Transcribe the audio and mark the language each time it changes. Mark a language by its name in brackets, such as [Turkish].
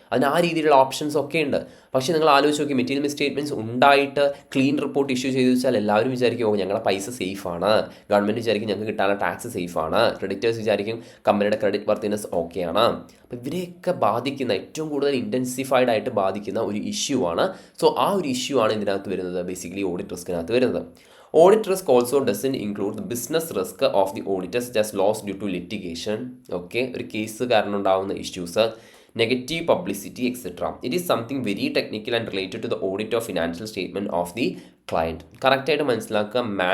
[Malayalam] അതിന് ആ രീതിയിലുള്ള ഓപ്ഷൻസ് ഒക്കെ ഉണ്ട്. പക്ഷേ നിങ്ങൾ ആലോചിച്ച് നോക്കി, മെറ്റീരിയൽ മിസ്റ്റേറ്റ്മെൻറ്റ്സ് ഉണ്ടായിട്ട് ക്ലീൻ റിപ്പോർട്ട് ഇഷ്യൂ ചെയ്തു വെച്ചാൽ എല്ലാവരും വിചാരിക്കും ഞങ്ങളുടെ പൈസ സേഫാണ്, ഗവൺമെൻറ് വിചാരിക്കും ഞങ്ങൾക്ക് കിട്ടാനുള്ള ടാക്സ് സേഫാണ്, ക്രെഡിറ്റേഴ്സ് വിചാരിക്കും കമ്പനിയുടെ ക്രെഡിറ്റ് വർത്തിനെസ് ഓക്കെയാണ്. അപ്പോൾ ഇവരെയൊക്കെ ബാധിക്കുന്ന, ഏറ്റവും കൂടുതൽ ഇൻറ്റൻസിഫൈഡ് ആയിട്ട് ബാധിക്കുന്ന ഒരു ഇഷ്യൂ ആണ്. സോ ആ ഒരു ഇഷ്യൂ ആണ് ഇതിനകത്ത് വരുന്നത്, ബേസിക്കലി ഓഡിറ്റ് റിസ്കിനകത്ത് വരുന്നത്. [English] Audit risk also doesn't include the business risk of the auditor such as loss due to litigation. [Malayalam] Okay, ഒരു കേസ് കാരണം ഉണ്ടാകുന്ന issues, negative publicity etcetera. [English] It is something very technical and related to the audit of financial statement of the client. [Malayalam] കറക്റ്റായിട്ട് മനസ്സിലാക്കുക.